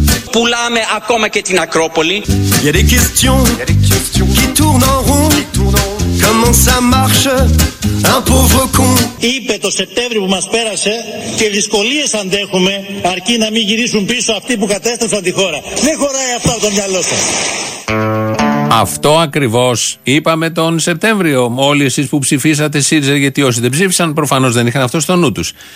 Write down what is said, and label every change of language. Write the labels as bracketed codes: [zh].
[el] Πουλάμε ακόμα και την Ακρόπολη. [fr] Y'a des questions qui tournent en rond. Comment ça marche, un pauvre con. [el] Είπε το Σεπτέμβριο που μας πέρασε και δυσκολίες αντέχουμε, αρκεί να μην γυρίσουν πίσω αυτοί που κατέστρεψαν τη χώρα. Δεν χωράει αυτό το μυαλό σας. Αυτό ακριβώς είπαμε τον Σεπτέμβριο. Όλοι εσείς που ψηφίσατε ΣΥΡΙΖΑ, γιατί όσοι δεν ψήφισαν, προφανώς δεν είχαν αυτό στο νου τους.